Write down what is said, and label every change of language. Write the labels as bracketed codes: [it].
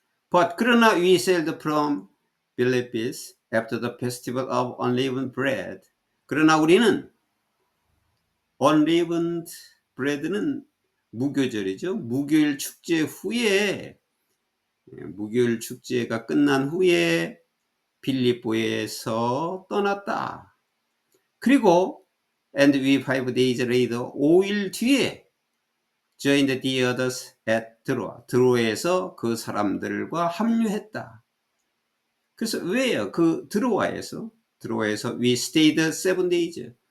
[en] But [ko] 그러나 [en] we sailed from Philippus after the festival of unleavened bread. [ko] 그러나 우리는 unleavened bread는 무교절이죠. 무교일 축제 후에, 무교일 축제가 끝난 후에 빌립보에서 떠났다. [en] 그리고 and we 5 days later, [ko] 5일 뒤에 [en] joined the others at [ko] 드로아에서 그 사람들과 합류했다. 그래서 왜요? 그 드로아에서 [en] we stayed 7 days.